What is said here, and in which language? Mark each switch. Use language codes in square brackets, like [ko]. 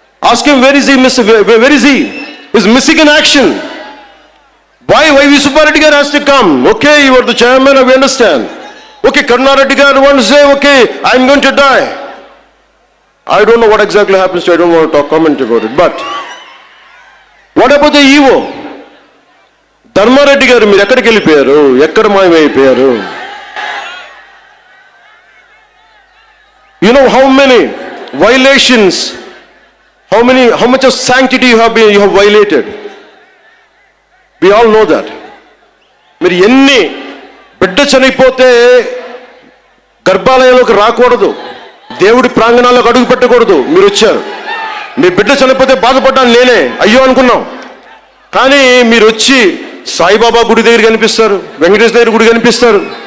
[en] Ask him, where is he? Where is he? He's missing in action. Why V. Subbareddy garu has to come? Okay, you are the chairman, we understand. Okay, Karuna Reddy garu wants to say, okay, I'm going to die. I don't know what exactly happens to, I don't want to comment about it. But what about the EVO? [te] Dharmareddy గారు మీరు ఎక్కడికి వెళ్ళిపోయారు, ఎక్కడ మాయమైపోయారు? [en] You know how many violations, how much of sanctity you have violated. We all know that. [te] మీరు ఎన్ని బిడ్డ చనిపోతే గర్భాలయంలోకి రాకూడదు, దేవుడి ప్రాంగణాల్లోకి అడుగు పెట్టకూడదు. మీరు వచ్చారు, మీ బిడ్డ చనిపోతే బాధపడ్డాను నేనే, అయ్యో అనుకున్నాం. కానీ మీరు వచ్చి సాయిబాబా గుడి దగ్గర కనిపిస్తారు, వెంకటేశ్వర దగ్గర గుడి కనిపిస్తారు.